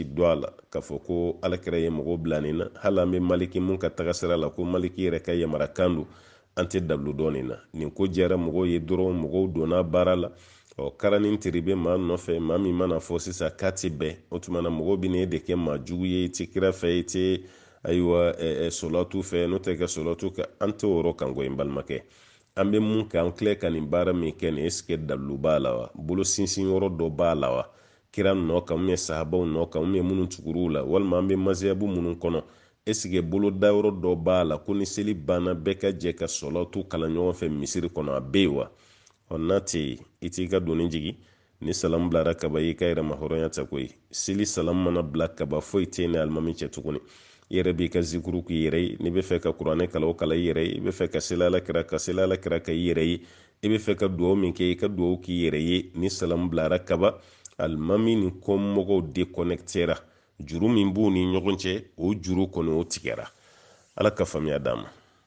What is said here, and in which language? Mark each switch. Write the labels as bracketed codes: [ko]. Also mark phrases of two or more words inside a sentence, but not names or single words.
[bm] dɔn a la k'a fɔ ko alakira ye mɔgɔw bila nin na hali an bɛ maliki mun ka tagasira la ko maliki yɛrɛ ka yamarakan don an tɛ dalilu dɔn nin na nin ko jɛra mɔgɔw ye dɔrɔn mɔgɔw donna baara la karanin tiri bɛ maa nɔfɛ maa min mana fɔ sisan k'a ti bɛn o tuma na mɔgɔw bɛ n'e de kɛ maa jugu ye i ti kira fɛ i ti ayiwa sɔlɔtu fɛ n'o tɛ ka sɔlɔtu kɛ an tɛ o yɔrɔ kan koyi n balimakɛ an bɛ mun kɛ an filɛ ka nin baara min kɛ nin [fr] est-ce que [bm] dalilu b'a la wa bolo sinsin yɔrɔ dɔ b'a la wa kira nɔ kan sahabaw nɔ kan minnu tugur'u la walima an bɛ maziyabu minnu kɔnɔ [fr] est-ce que [bm] boloda yɔrɔ dɔ b'a la ko ni seli banna bɛɛ ka jɛ ka sɔlɔtu kalan ɲɔgɔn fɛ misiri kɔnɔ a bɛ yen wa n'a tɛ yen i t'i ka doni jigi ni salamu bilara kaba i ka yɛrɛma hɔrɔnya ta koyi seli salamu mana bila kaba foyi tɛ ni alimami cɛ tuguni i yɛrɛ b'i ka zikuru k'i yɛrɛ ye n'i bɛ fɛ ka kuranɛ kalan o kalan i yɛrɛ ye i bɛ fɛ ka seli alakira ka seli alakira ka i yɛrɛ ye i bɛ fɛ ka duwawu min kɛ i ka duwawu k'i yɛrɛ ye ni salamu bilara kaba alimami ni kɔmɔgɔw déconnectera juru min b'u ni ɲɔgɔn cɛ o juru kɔni o tigɛra ala ka faamuya d'an ma